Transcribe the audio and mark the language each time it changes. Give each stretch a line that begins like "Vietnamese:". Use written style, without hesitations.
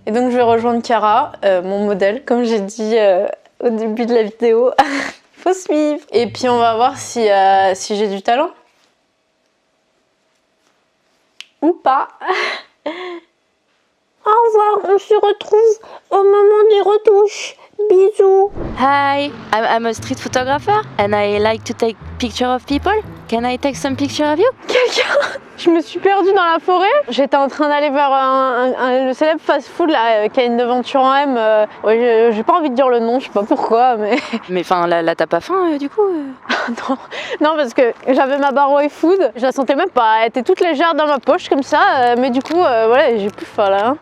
French: Et donc je vais rejoindre Chiara, mon modèle, comme j'ai dit au début de la vidéo. Faut suivre. Et puis on va voir si j'ai du talent. Ou pas. Au revoir, on se retrouve au moment des retouches. Bisous.
English: Hi, I'm a street photographer and I like to take picture of people. Can I take some picture of you?
French: Quelqu'un? Je me suis perdue dans la forêt. J'étais en train d'aller vers le célèbre fast-food là, qui a une devanture en M. Ouais, j'ai pas envie de dire le nom, je sais pas pourquoi, mais... Mais enfin, là t'as pas faim du coup Non, parce que j'avais ma barre Y-Food, je la sentais même pas, elle était toute légère dans ma poche comme ça, mais du coup, voilà, j'ai plus faim là. Hein.